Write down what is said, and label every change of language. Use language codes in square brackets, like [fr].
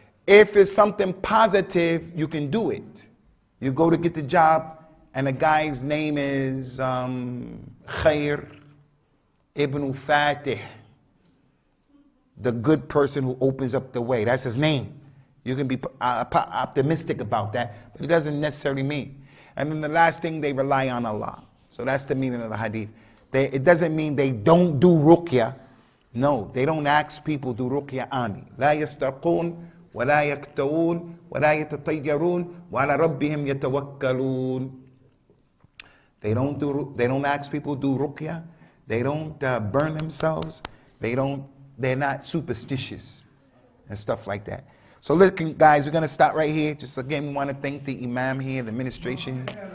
[en] If it's something positive, you can do it. You go to get the job, and the guy's name is Khair ibn Fatih, the good person who opens up the way. That's his name. You can be optimistic about that, but it doesn't necessarily mean. And then the last thing, they rely on Allah. So that's the meaning of the hadith. It doesn't mean they don't do ruqya. No, they don't ask people to do ruqya ami. [ar] لا يسترقون ولا يكتوون ولا يتطيرون وعلى ربهم يتوكلون. [en] They don't ask people to do ruqya. They don't burn themselves. They're not superstitious and stuff like that. So listen, guys, we're going to stop right here. Just again, we want to thank the imam here, the administration.